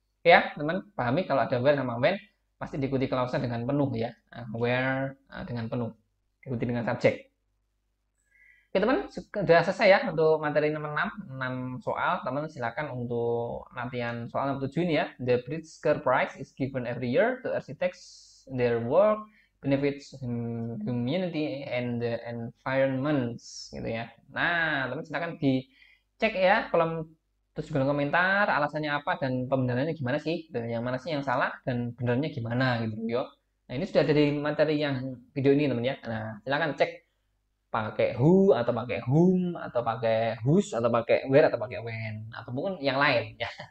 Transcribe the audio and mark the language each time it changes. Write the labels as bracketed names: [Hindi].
[Indonesian] Oke ya, teman, pahami kalau ada where sama when, pasti diikuti klausnya dengan penuh ya. Where dengan penuh, diikuti dengan subjek. Oke teman, sudah selesai ya untuk materi nomor 6 soal. Teman silakan untuk latihan soal nomor 7 ini ya. [English] The Pritzker Prize is given every year to architects their work benefits community and the environment [Indonesian] gitu ya. Nah, teman silakan dicek ya kolom terus kolom komentar alasannya apa dan pembenarannya gimana sih, dan yang mana sih yang salah dan benernya gimana gitu yo. Nah, ini sudah ada di materi yang video ini teman ya. Nah, silakan cek pakai who atau pakai whom atau pakai whose atau pakai where atau pakai when ataupun yang lain ya.